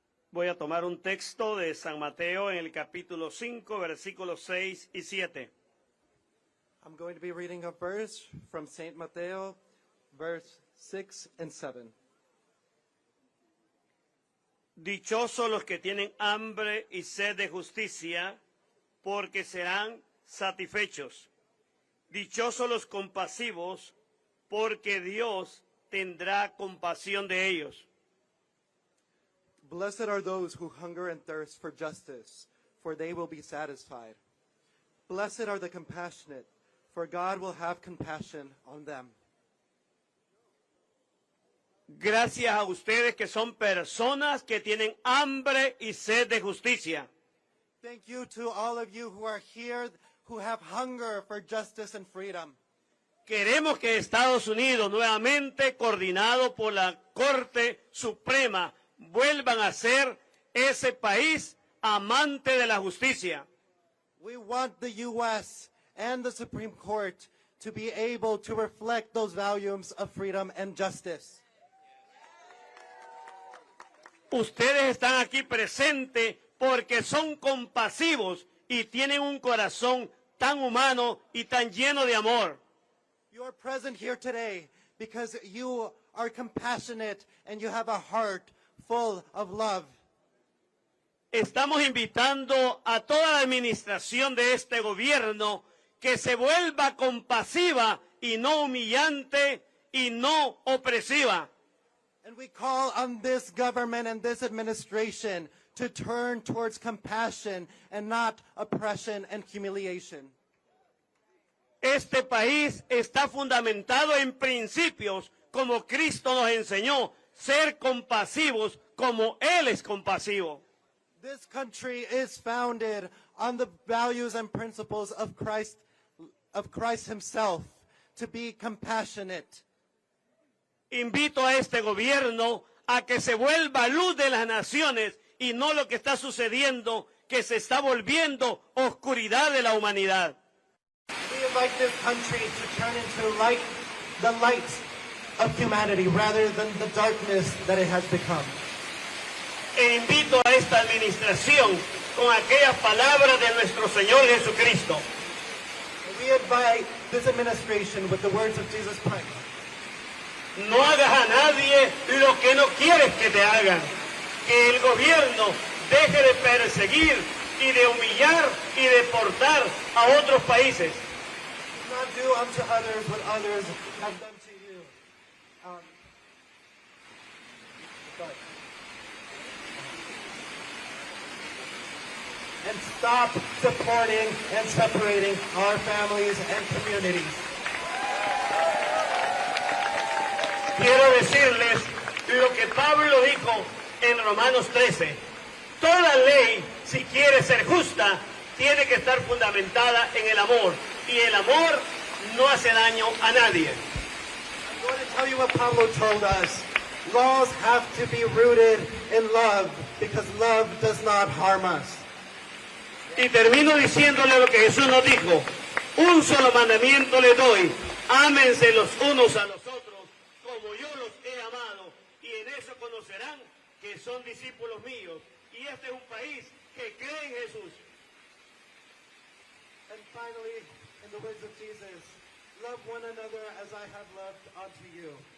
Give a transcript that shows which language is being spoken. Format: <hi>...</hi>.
<es>Voy a tomar un texto de San Mateo en el capítulo 5, versículos 6 y 7.</es> <en>I'm going to be reading a verse from St. Mateo, verse 6 and 7.</en> <es>Dichosos los que tienen hambre y sed de justicia, porque serán satisfechos. Dichosos los compasivos, porque Dios tendrá compasión de ellos.</es> <en>Blessed are those who hunger and thirst for justice, for they will be satisfied. Blessed are the compassionate, for God will have compassion on them.</en> <es>Gracias a ustedes que son personas que tienen hambre y sed de justicia.</es> <en>Thank you to all of you who are here, who have hunger for justice and freedom.</en> <es>Queremos que Estados Unidos, nuevamente coordinado por la Corte Suprema, vuelvan a ser ese país amante de la justicia.</es> <en>We want the U.S. and the Supreme Court to be able to reflect those values of freedom and justice.</en> <es>Ustedes están aquí presentes porque son compasivos y tienen un corazón tan humano y tan lleno de amor.</es> <en>You are present here today because you are compassionate and you have a heart full of love.</en> <es>Estamos invitando a toda la administración de este gobierno que se vuelva compasiva y no humillante y no opresiva.</es> <en>And we call on this government and this administration to turn towards compassion and not oppression and humiliation.</en> <es>Este país está fundamentado en principios como Cristo nos enseñó, ser compasivos como Él es compasivo.</es> <en>This country is founded on the values and principles of Christ himself, to be compassionate.</en> <es>Invito a este gobierno a que se vuelva luz de las naciones y no lo que está sucediendo, que se está volviendo oscuridad de la humanidad.</es> <en>We invite this country to turn into the light of humanity rather than the darkness that it has become.</en> <es>E invito a esta administración con aquellas palabras de nuestro Señor Jesucristo.</es> <en>We invite this administration with the words of Jesus Christ.</en> <es>No hagas a nadie lo que no quieres que te hagan. Que el gobierno deje de perseguir y de humillar y deportar a otros países.</es> <en>Do not do unto others what others have done to you. And stop deporting and separating our families and communities.</en> <es>Quiero decirles lo que Pablo dijo en Romanos 13. Toda ley, si quiere ser justa, tiene que estar fundamentada en el amor. Y el amor no hace daño a nadie.</es> <en>I'm going to tell you what Pablo told us. Laws have to be rooted in love because love does not harm us.</en> <es>Y termino diciéndole lo que Jesús nos dijo. Un solo mandamiento le doy. Ámense los unos a los otros como yo los he amado. Y en eso conocerán que son discípulos míos. Y este es un país que cree en Jesús.</es> <en>And finally, in the words of Jesus, love one another as I have loved unto you.</en>